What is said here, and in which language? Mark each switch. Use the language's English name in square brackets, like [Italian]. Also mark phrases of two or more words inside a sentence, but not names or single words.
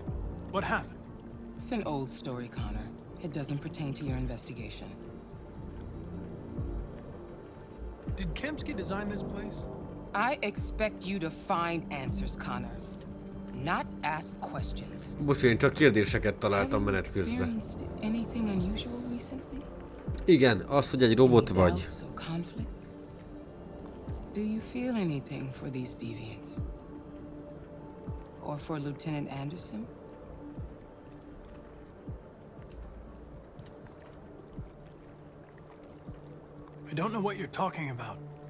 [English] What happened? It's an old story, Connor. It doesn't pertain to your investigation. Did Kamsky design this place? I expect you to find answers, Connor. Not ask questions. [Hungarian] Most én csak kérdéseket találtam menet közben. [English] Anything unusual recently? [Hungarian] Igen, az, hogy egy robot vagy. [English] Do you feel anything for these deviants? Or for Lieutenant Anderson? I don't know what you're talking about.